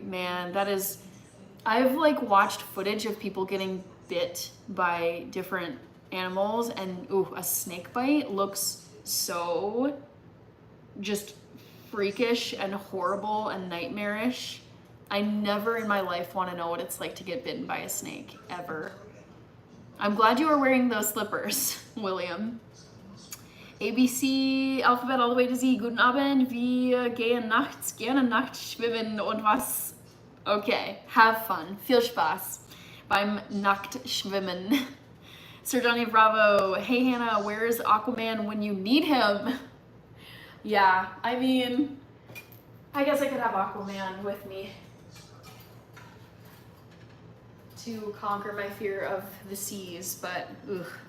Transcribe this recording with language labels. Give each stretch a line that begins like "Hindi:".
English: Man, that is, I've like watched footage of people getting bit by different animals, and ooh, a snake bite looks so just freakish and horrible and nightmarish. I never in my life want to know what it's like to get bitten by a snake, ever. I'm glad you are wearing those slippers, William. ABC, Alphabet all the way to Z.
German: Guten Abend, wir gehen nachts gerne Nachtschwimmen und was?
English: Okay, have fun.
German: Viel Spaß beim Nachtschwimmen.
English: Sir Johnny Bravo, hey Hannah, where's Aquaman when you need him? Yeah, I mean, I guess I could have Aquaman with me to conquer my fear of the seas, but ugh.